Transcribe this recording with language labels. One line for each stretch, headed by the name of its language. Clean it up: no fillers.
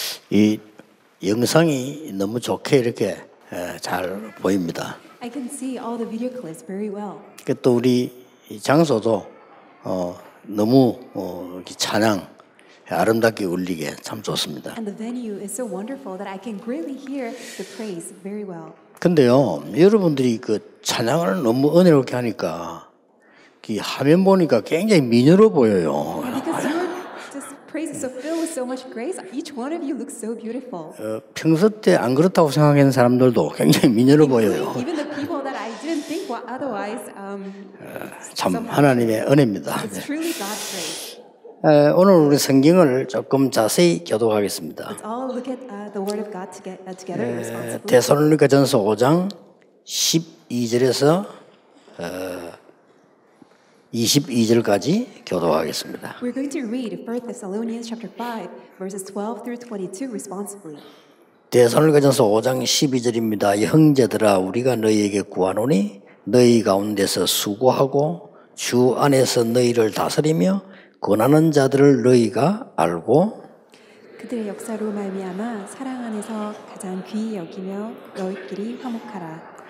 Korean: 이 영상이 너무 좋게 이렇게 잘 보입니다.
English: I can see all the video clips very well.
Korean: 또 우리 장소도 너무 찬양 아름답게 울리게 참 좋습니다.
English: And the venue is so wonderful that I can greatly hear the praise very well.
Korean: 근데요, 여러분들이 그 찬양을 너무 은혜롭게 하니까 이 화면 보니까 굉장히 미녀로 보여요.
English: Because your praise is so filled with so much grace, each one of you looks so beautiful.
Korean: 평소 때 안 그렇다고 생각하는 사람들도 굉장히 미녀로 보여요.
English: Even the people that I didn't think otherwise.
Korean: 참 하나님의 은혜입니다.
English: It's truly God's grace.
Korean: 오늘 우리 성경을 조금 자세히 교독하겠습니다.
English: Let's all look at the Word of God together responsibly.
Korean: 데살로니가전서 5장 12절에서 22절까지 교독하겠습니다.
English: We're going to read 1 Thessalonians chapter 5 verses 12 through 22 responsibly.
Korean: 데살로니가전서 5장 12절입니다. 형제들아 우리가 너희에게 구하노니 너희 가운데서 수고하고 주 안에서 너희를 다스리며 권하는 자들을 너희가 알고 그들의 역사로 말미암아 사랑 안에서 가장 귀히 여기며 너희끼리 화목하라.